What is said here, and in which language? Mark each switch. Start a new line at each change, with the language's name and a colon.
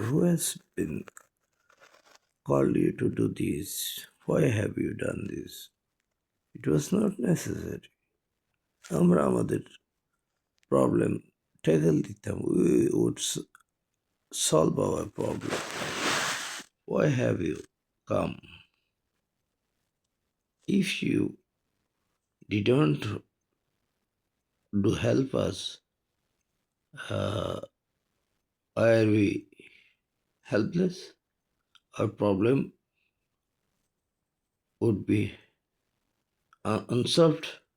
English: Who has been called you to do this? Why have you done this? It was not necessary.
Bangla: আমরা আমাদের problem tackle দিতাম,
English: we would solve our problem. Why have you come? If you didn't do help us, uh, are we helpless? Our problem would be unsolved?